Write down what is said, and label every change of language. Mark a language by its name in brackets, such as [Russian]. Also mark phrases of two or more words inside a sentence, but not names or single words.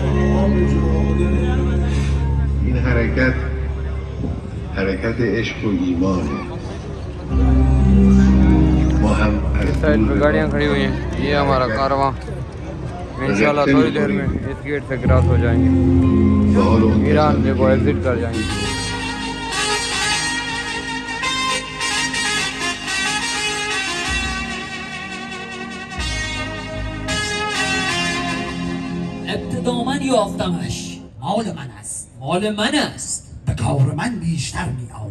[Persian] این حرکت عشق و ایمانه ما هم از [Hindi] साइड पे गाड़ियाँ खड़ी हुई हैं। ये हमारा कारवां इंशाल्लाह थोड़ी देर में इस गेट से क्रॉस हो जाएंगे, ईरान से को एग्जिट कर जाएंगे। [Persian] ابتدا من یافتمش. مال من است. به کار من بیشتر می آید.